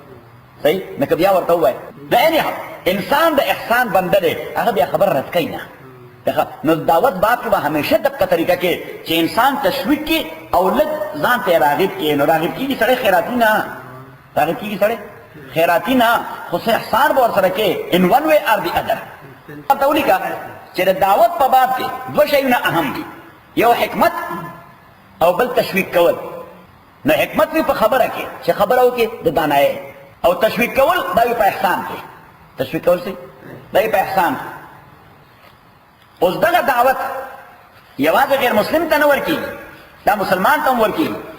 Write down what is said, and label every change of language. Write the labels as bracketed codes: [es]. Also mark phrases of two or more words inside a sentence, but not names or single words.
[ps] صحیح؟ نه که بیا ورته ووایي د anyhow انسان د احسان بنده دی، هغه بیا خبره رد کوي نه. نو دعوت باب کې به همیشه دغه طریقه کې چې انسان تشویق کړي او لږ ځان ته راغب کړي. نو راغب کېږي سړی خیراتي نه، راغب کېږي سړی خیراتي نه، خو څه احسان به ورسره کې [en] in one way or the other. [ps] ورته ولیکه چې د دعوت په باب کې دوه شیونه اهم دي، یو حکمت او بل تشویق کول. نو حکمت وي په خبره کې چې خبره وکړي د دانایۍ، او تشویق کول دا وي په احسان کې. تشویق کول څه دا وي په احسان. اوس دغه دعوت یوازې غیر مسلم ته نه ورکېږي، دا مسلمان ته هم ورکېږي.